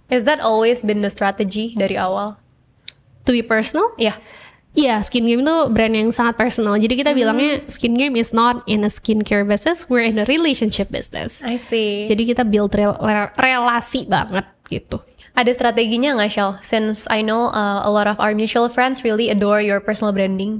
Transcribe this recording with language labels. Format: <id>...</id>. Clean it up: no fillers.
<en>Is that always been the strategy</en> <id>dari awal?</id> <en>To be personal?</en> <id>Iya. Iya, Skin Game itu brand yang sangat personal. Jadi kita bilangnya</id> <en>Skin Game is not in a skincare business, we're in a relationship business. I see.</en> <id>Jadi kita build relasi banget gitu. Ada strateginya nggak, Shell?</id> <en>Since I know a lot of our mutual friends really adore your personal branding.</en>